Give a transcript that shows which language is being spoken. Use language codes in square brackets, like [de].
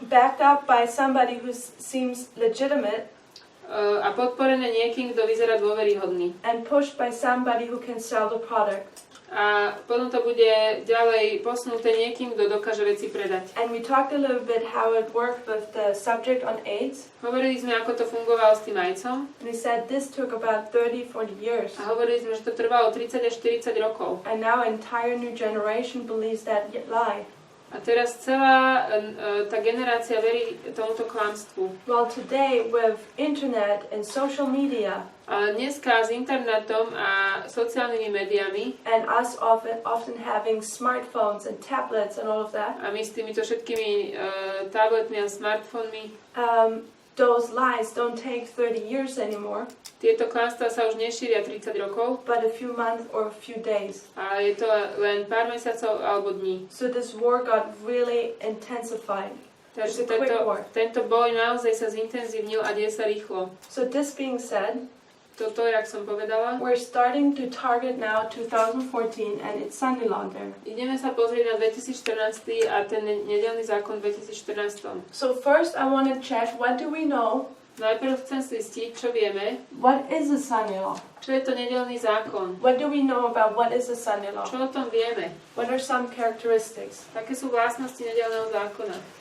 [en] Backed up by somebody who seems legitimate. [sk] A podporené niekým, kto vyzerá dôveryhodný. [en] And pushed by somebody who can sell the product. [sk] A potom to bude ďalej posunuté niekým, kto dokáže veci predať. [en] And we talked a little bit how it worked with the subject on AIDS. [sk] Hovorili sme, ako to fungovalo s tým ajcom. [en] And we said this took about 30-40 years. [sk] A hovorili sme, že to trvalo 30 až 40 rokov. [en] And now an entire new generation believes that lie. [sk] A teraz celá tá generácia verí tomuto klamstvu. [en] Well, today with internet and social media, [sk] A dneska s internetom a sociálnymi médiami [en] and us often having smartphones and tablets and all of that, [sk] a my s týmito všetkými tabletmi a smartfónmi, [en] those lies don't take 30 years anymore, [sk] tieto klamstvá sa už nešíria 30 rokov, [en] but a few months or a few days. [sk] a je to len pár mesiacov alebo dní. [en] So this war got really intensified. [sk] Takže tento boj naozaj sa zintenzívnil a deje sa rýchlo. [en] So this being said, [sk] Toto, jak som povedala, [en] we're starting to target now 2014 and it's Sunday law there. [sk] ideme sa pozrieť na 2014 a ten nedeľný zákon 2014. [en] So first I want to check what do we know? [sk] Najprv chcem zistiť, čo vieme. [en] What is a Sunday law? [sk] Čo je to nedeľný zákon? [en] What do we know about what is a Sunday law? [sk] Čo o tom vieme? [en] What are some characteristics? [sk] Také sú vlastnosti nedeľného zákona.